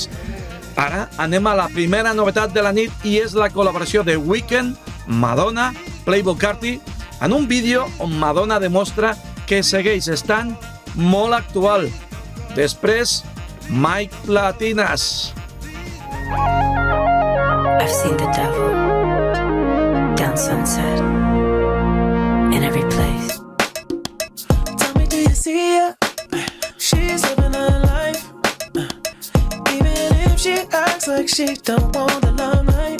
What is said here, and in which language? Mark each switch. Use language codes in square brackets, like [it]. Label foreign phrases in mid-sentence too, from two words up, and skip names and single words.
[ca] Ara anem a la primera novetat de la nit i és la col·laboració de Weeknd, Madonna, Playboi Carti, en un vídeo on Madonna demostra que segueix estant molt actual. Després, Mike Platinas. [en] I've seen the devil down Sunset in every place. Tell me, do you see her? She's living her life. Even if she acts like she don't want the limelight.